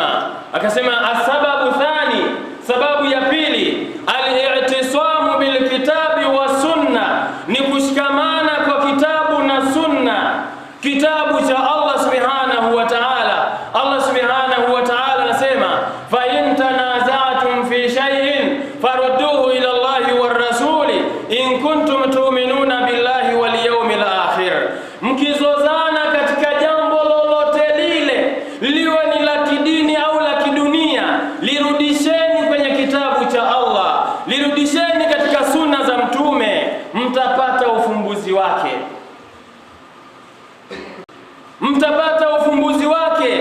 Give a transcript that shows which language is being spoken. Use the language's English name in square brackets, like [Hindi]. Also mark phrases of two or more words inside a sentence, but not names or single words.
[Swahili] Akasema [Arabic] السبب الثاني, [Swahili] sababu ya pili, [Arabic] الاعتصام بالكتاب والسنة, [Swahili] ni kushikamana kwa kitabu na sunna, kitabu cha Allah [Arabic] سبحانه وتعالى. الله سبحانه وتعالى anasema فإن تنازعتم في شيء فردوه إلى الله والرسول إن كنتم تؤمنون بالله واليوم الآخر. [Swahili] Mkizozana katika jambo lolote lile, liwe ni la kidini au la kidunia, lirudisheni kwenye kitabu cha Allah, lirudisheni katika sunna za Mtume, mtapata ufumbuzi wake, mtapata ufumbuzi wake.